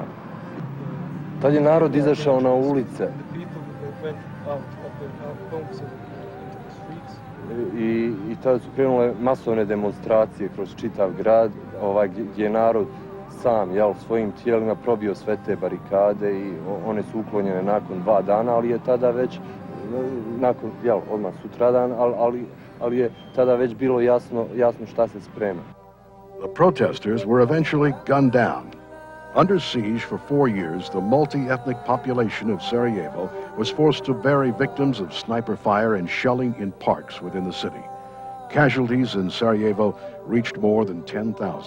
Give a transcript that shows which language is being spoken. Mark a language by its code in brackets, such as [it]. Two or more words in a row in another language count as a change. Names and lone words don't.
[bs] Tad je narod izašao na ulice i tada su krenule masovne demonstracije kroz čitav grad, gdje je narod sam svojim tijelima probio sve te barikade i one su uklonjene nakon 2 dana, ali je tada već nakon, odmah sutradan, ali je tada već bilo jasno šta se sprema. [en] The protesters were eventually gunned down. Under siege for 4 years, the multi-ethnic population of Sarajevo was forced to bury victims of sniper fire and shelling in parks within the city. Casualties in Sarajevo reached more than 10,000.